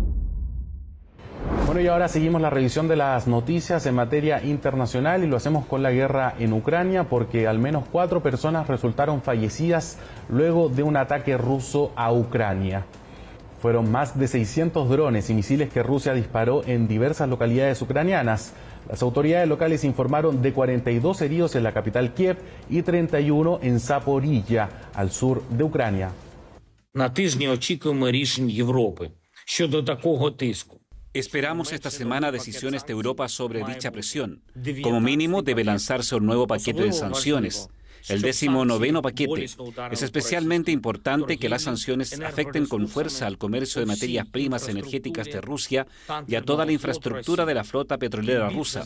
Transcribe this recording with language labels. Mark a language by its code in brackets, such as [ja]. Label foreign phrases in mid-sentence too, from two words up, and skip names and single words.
[es] Bueno, y ahora seguimos la revisión de las noticias en materia internacional y lo hacemos con la guerra en Ucrania porque al menos 4 personas resultaron fallecidas luego de un ataque ruso a Ucrania. Fueron más de 600 drones y misiles que Rusia disparó en diversas localidades ucranianas. Las autoridades locales informaron de 42 heridos en la capital Kiev y 31 en Zaporilla, al sur de Ucrania. [uk] На тижні очікуємо рішень Європи щодо такого тиску. [es] Esperamos esta semana decisiones de Europa sobre dicha presión. Como mínimo, debe lanzarse un nuevo paquete de sanciones. El 19º paquete. Es especialmente importante que las sanciones afecten con fuerza al comercio de materias primas energéticas de Rusia y a toda la infraestructura de la flota petrolera rusa.